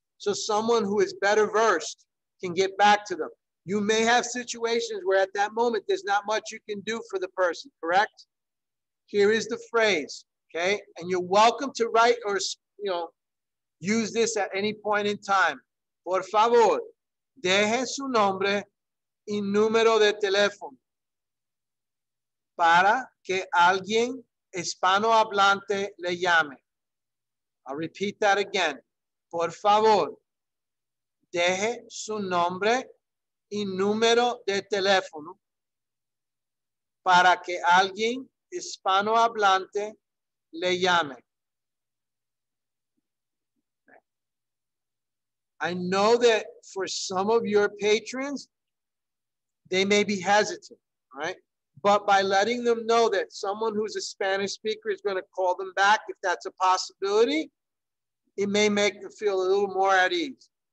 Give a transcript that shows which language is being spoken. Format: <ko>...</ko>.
<en>So someone who is better versed can get back to them. You may have situations where at that moment, there's not much you can do for the person, correct? Here is the phrase, okay? And you're welcome to write or, use this at any point in time.</en> <es>Por favor, deje su nombre y número de teléfono para que alguien hispanohablante le llame.</es> <en>I'll repeat that again.</en> <es>Por favor, deje su nombre y número de teléfono para que alguien hispanohablante le llame.</es> <en>I know that for some of your patrons, they may be hesitant, right? But by letting them know that someone who's a Spanish speaker is going to call them back, if that's a possibility, it may make them feel a little more at ease.</en>